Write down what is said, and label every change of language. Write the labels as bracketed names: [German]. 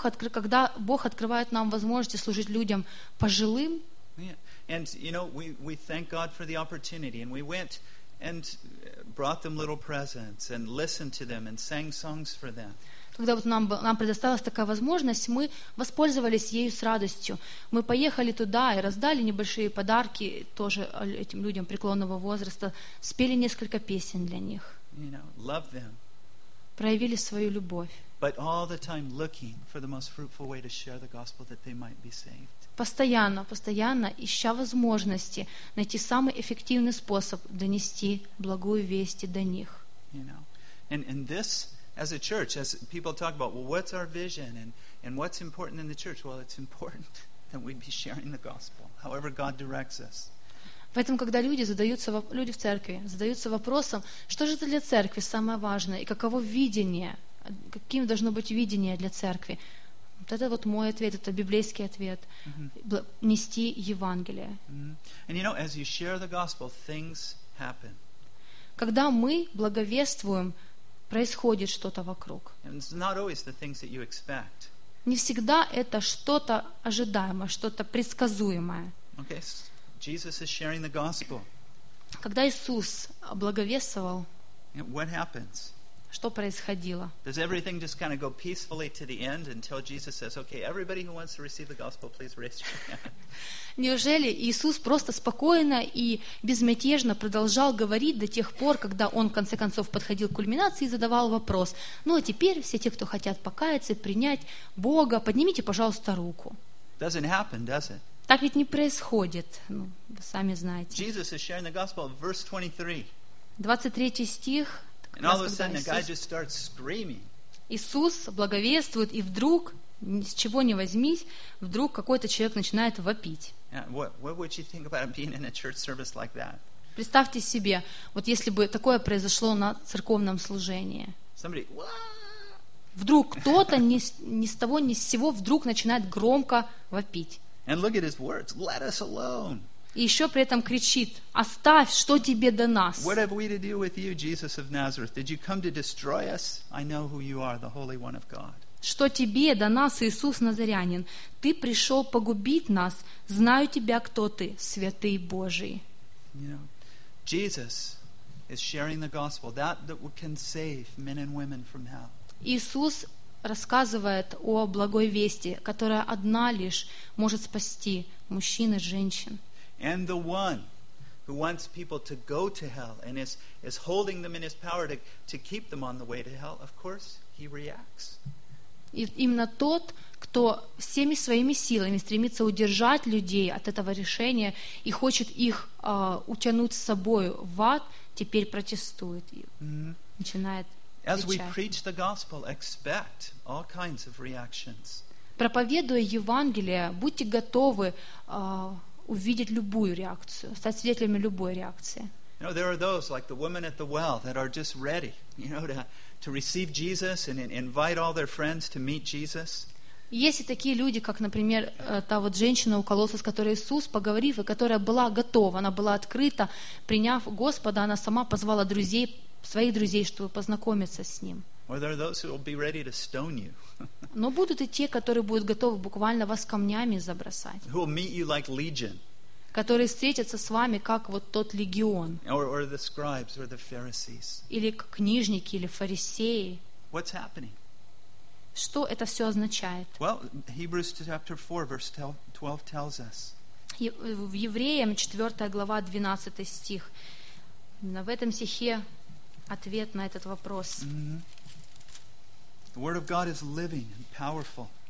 [Russian] Когда Бог открывает нам возможность служить людям пожилым. [English] And you know, we thank God for the opportunity, and we went and brought them little presents and listened to them and sang songs for them. [Russian] Когда вот нам предоставилась такая возможность, мы воспользовались ею с радостью. Мы поехали туда и раздали небольшие подарки тоже этим людям преклонного возраста, спели несколько песен для них. [English] You know, love them. [Russian] Проявили свою любовь. [English] But all the time looking for the most fruitful way to share the gospel that they might be saved. [Russian] Постоянно ища возможности найти самый эффективный способ донести благую весть до них. [English] You know, and this, as a church, as people talk about, well, what's our vision and what's important in the church? Well, it's important that we be sharing the gospel, however God directs us. [Russian] Поэтому, когда люди в церкви задаются вопросом, что же это для церкви самое важное и каково видение, каким должно быть видение для церкви? Вот это вот мой ответ, это библейский ответ. Mm-hmm. Нести Евангелие. Mm-hmm. [English] And you know, as you share the gospel, things happen. [Russian] Когда мы благовествуем, происходит что-то вокруг. [English] And it's not always the things that you expect. [Russian] Не всегда это что-то ожидаемое, что-то предсказуемое. [English] Okay, Jesus is sharing the gospel. [Russian] Когда Иисус благовествовал, [English] what happens? [Russian] Что происходило? [English] Does everything just kind of go peacefully to the end until Jesus says, "Okay, everybody who wants to receive the gospel, please raise your hand"? [Russian] Неужели Иисус просто спокойно и безмятежно продолжал говорить до тех пор, когда он в конце концов подходил к кульминации и задавал вопрос: "Ну а теперь все те, кто хотят покаяться, принять Бога, поднимите, пожалуйста, руку"? [English] Doesn't happen, does it? [Russian] Так ведь не происходит. Ну, вы сами знаете. [English] Jesus is sharing the gospel, verse 23. [Russian] 23 стих. [English] And all of a sudden, a guy just starts screaming. [Russian] Иисус благовествует, и вдруг, ни с чего не возьмись, вдруг какой-то человек начинает вопить. [English] Yeah, what would you think about being in a church service like that? [Russian] Представьте себе, вот если бы такое произошло на церковном служении. [English] Somebody, [Russian] вдруг кто-то ни с того, ни с сего вдруг начинает громко вопить. [English] And look at his words, "Let us alone." [Russian] И еще при этом кричит: «Оставь, что тебе до нас?» [English] What have we to do with you, Jesus of Nazareth? Did you come to destroy us? I know who you are, the Holy One of God. [Russian] Что тебе до нас, Иисус Назарянин? Ты пришел погубить нас. Знаю тебя, кто ты, Святый Божий. [English] You know, Jesus is sharing the gospel, that can save men and women from hell. [Russian] Иисус рассказывает о благой вести, которая одна лишь может спасти мужчин и женщин. [English] And the one who wants people to go to hell and is holding them in his power to keep them on the way to hell, of course, he reacts. [Russian] И именно тот, кто всеми своими силами стремится удержать людей от этого решения и хочет их утянуть с собой в ад, теперь протестует и начинает кричать. [English] As we preach the gospel, expect all kinds of reactions. [Russian] Проповедуя Евангелие, будьте готовы увидеть любую реакцию, стать свидетелями любой реакции. [English] You know, there are those like the woman at the well that are just ready, you know, to receive Jesus and invite all their friends to meet Jesus. [Russian] Есть и такие люди, как, например, та вот женщина у колодца, с которой Иисус поговорил, и которая была готова, она была открыта, приняв Господа, она сама позвала друзей, своих друзей, чтобы познакомиться с Ним. [English] Or there are those who will be ready to stone you. [Russian] Но будут и те, которые будут готовы буквально вас камнями забросать. [English] Who will meet you like legion. [Russian] Которые встретятся с вами, как вот тот легион. [English] Or the scribes, or the Pharisees. [Russian] Или книжники, или фарисеи. [English] What's happening? [Russian] Что это все означает? [English] Well, Hebrews chapter 4, verse 12 tells us. [Russian] В Евреям 4 глава 12 стих. В этом стихе ответ на этот вопрос. Mm-hmm. [English] The word of God is living and powerful.